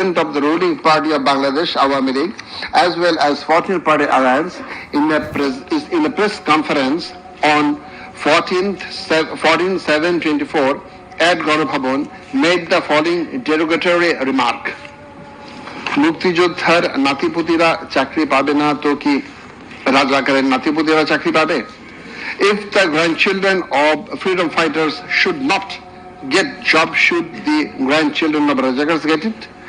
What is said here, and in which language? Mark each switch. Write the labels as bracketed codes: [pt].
[en] President of the ruling party of Bangladesh, Awami League, as well as 14th Party Alliance, in a press conference on 14/7/24 at Ganabhavan, made the following derogatory remark. [bn] মুক্তিযোদ্ধার নাতিপুতিরা চাকরি পাবে না তো কি রাজাকারের নাতিপুতিরা চাকরি পাবে? [en] If the grandchildren of freedom fighters should not get job, should the grandchildren of Rajakars get it?